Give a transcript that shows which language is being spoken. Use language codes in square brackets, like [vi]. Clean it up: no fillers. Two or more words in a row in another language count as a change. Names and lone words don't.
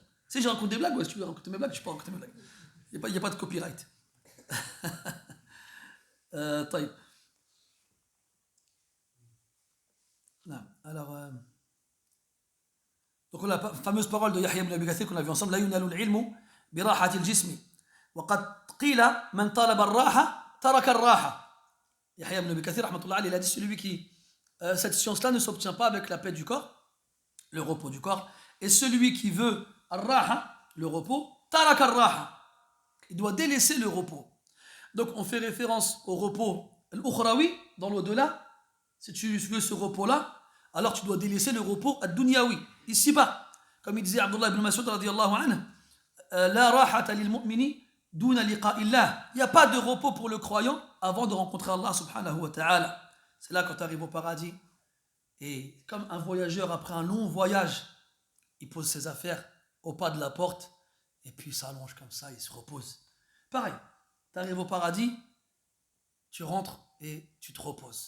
[fr] Si j'ai raconté des blagues, ouais, si tu veux raconter mes blagues, je peux raconter mes blagues. Il n'y a pas de copyright. طيب. Alors, Donc la fameuse parole de Yahya ibn Abi Kathir qu'on a vu ensemble, [ar] لا ينال العلم براحة الجسم. وقد قيل من طلب الراحة ترك الراحة. [fr] Yahya ibn Abi Kathir [ar] رحمة الله عليه, [fr] il a dit celui qui cette science-là ne s'obtient pas avec la paix du corps, le repos du corps, et celui qui veut ar-raha, le repos, [ar] ترك الراحة. [fr] Il doit délaisser le repos. Donc on fait référence au repos al-ukhrawi, dans l'au-delà. Si tu veux ce repos-là, alors tu dois délaisser le repos ad-dunyawi, ici-bas. Comme il disait Abdullah ibn Mas'ud [ar] رضي الله عنه, لا راحة للمؤمن دون لقاء الله. [fr] Il n'y a pas de repos pour le croyant avant de rencontrer Allah [ar] سبحانه وتعالى. [fr] C'est là quand tu arrives au paradis. Et comme un voyageur après un long voyage, il pose ses affaires au pas de la porte et puis il s'allonge comme ça, il se repose. Pareil, tu arrives au paradis, tu rentres et tu te reposes.